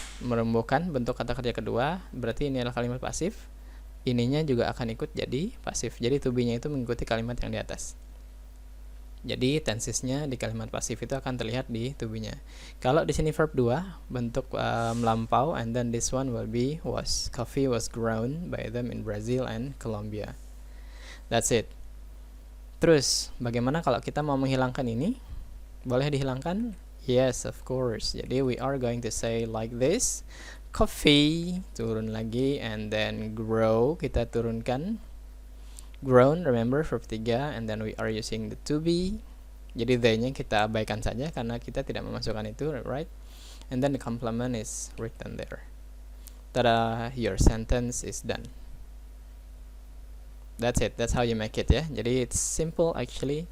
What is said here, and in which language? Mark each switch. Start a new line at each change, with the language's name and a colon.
Indonesian: Menumbuhkan, bentuk kata kerja kedua, berarti ini adalah kalimat pasif. Ininya juga akan ikut jadi pasif. Jadi to be-nya itu mengikuti kalimat yang di atas. Jadi tensesnya di kalimat pasif itu akan terlihat di to be-nya. Kalau di sini verb 2 bentuk melampau,
English: and then this one will be was. Coffee was grown by them in Brazil and Colombia. That's it.
Indonesian: Terus bagaimana kalau kita mau menghilangkan ini? Boleh dihilangkan?
English: Yes, of course.
Indonesian: Jadi
English: we are going to say like this. Coffee,
Indonesian: turun lagi,
English: and then grow,
Indonesian: kita turunkan.
English: Grown, remember verb 3, and then we are using the to be.
Indonesian: Jadi they-nya kita abaikan saja karena kita tidak memasukkan itu, right?
English: And then the complement is written there. Tada, your sentence is done. That's it, that's how you make it ya.
Indonesian: Jadi
English: it's simple actually.